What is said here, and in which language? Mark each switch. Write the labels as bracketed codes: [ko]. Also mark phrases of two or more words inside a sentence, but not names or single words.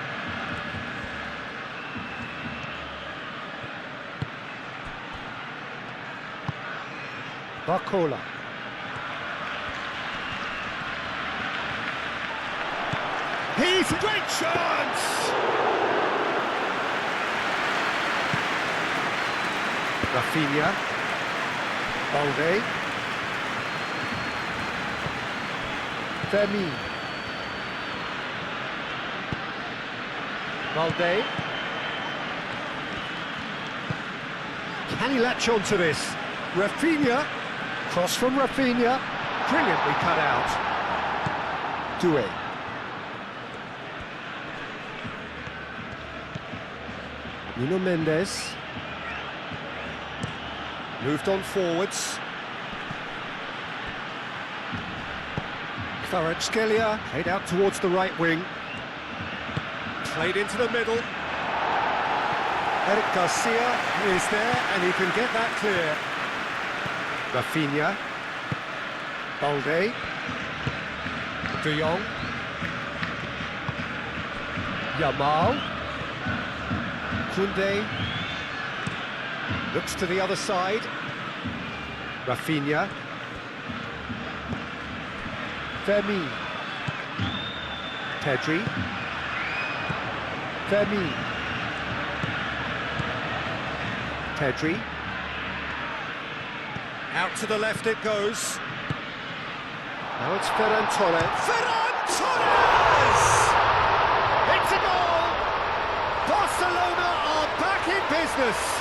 [en] Barcola. He's a great chance! Rafinha. Balde. Fermin. Balde. Can he latch on to this? Rafinha. Cross from Rafinha, brilliantly cut out. Doué. Nuno Mendes. Moved on forwards. Kvaratskhelia played out towards the right wing. Played into the middle. Eric Garcia is there and he can get that clear. Rafinha. Balde. De Jong. Yamal. Koundé. Looks to the other side. Rafinha. Fermin. Pedri. Fermin. Pedri. Out to the left it goes. Now it's Ferran Torres. Ferran Torres! It's a goal! Barcelona are back in business.